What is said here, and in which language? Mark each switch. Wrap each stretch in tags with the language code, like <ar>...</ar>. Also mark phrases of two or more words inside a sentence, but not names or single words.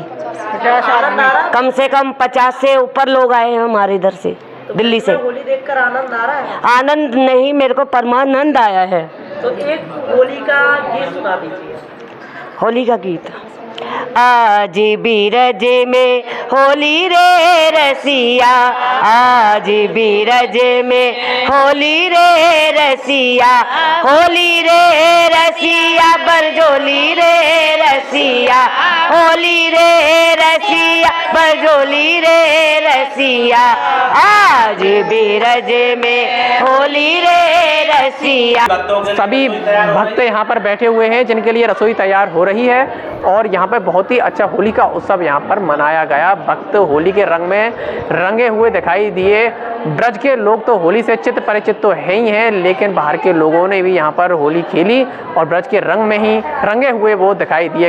<hi>50 आदमी, कम से कम 50 से ऊपर लोग आए हैं हमारे इधर से, दिल्ली से। होली देखकर आनंद आ रहा है? आनंद नहीं, मेरे को परमानंद आया है। तो एक होली का गीत सुना दीजिए। होली का गीत। आज बीरज में होली रे रसिया, आज बीरज में होली रे रसिया, होली रे रसिया बरजोली रे रसिया, होली रे रसिया बरजोली रे रसिया, आज बीरज में होली रे रसिया। सभी भक्त यहाँ पर बैठे हुए हैं जिनके लिए रसोई तैयार हो रही है और यहाँ पर बहुत ही अच्छा होली का उत्सव यहाँ पर मनाया गया। भक्त होली के रंग में रंगे हुए दिखाई दिए। ब्रज के लोग तो होली से चित्त परिचित तो है ही हैं, लेकिन बाहर के लोगों ने भी यहाँ पर होली खेली और ब्रज के रंग में ही रंगे हुए वो दिखाई दिए।</hi>